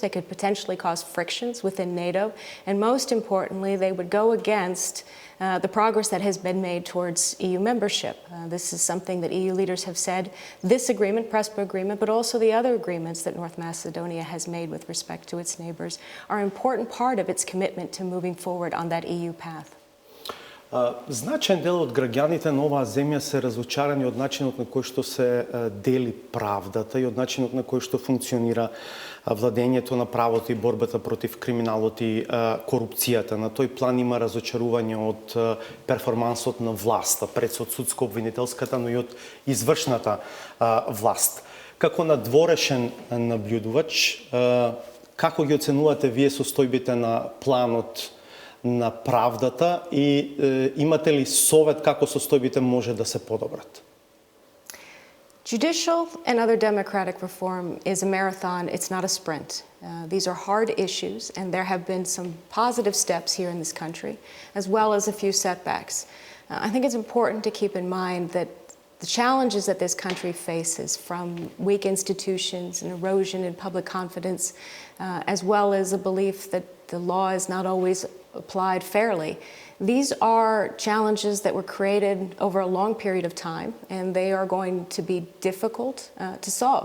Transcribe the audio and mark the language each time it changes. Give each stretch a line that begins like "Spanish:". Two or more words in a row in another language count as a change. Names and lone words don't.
English: They could potentially cause frictions within NATO, and most importantly, they would go against the progress that has been made towards EU membership. This is something that EU leaders have said. This agreement, Prespa Agreement, but also the other agreements that North Macedonia has made with respect to its neighbors are an important part of its commitment to moving forward on that EU path.
Macedonian: Значаен дел од граѓаните на оваа земја се разочарани од начинот на кој што се дели правдата и од начинот на кој што функционира владењето на правото и борбата против криминалот и корупцијата. На тој план има разочарување од перформансот на власта, пред од судско-обвинителската, но и од извршната власт. Како надворешен наблюдувач, како ги оценувате вие состојбите на планот на правдата и имате ли совет како состојбите може да се подобрат?
English: Judicial and other democratic reform is a marathon, it's not a sprint. These are hard issues, and there have been some positive steps here in this country, as well as a few setbacks. I think it's important to keep in mind that the challenges that this country faces, from weak institutions and erosion in public confidence, as well as a belief that the law is not always applied fairly, these are challenges that were created over a long period of time, and they are going to be difficult to solve.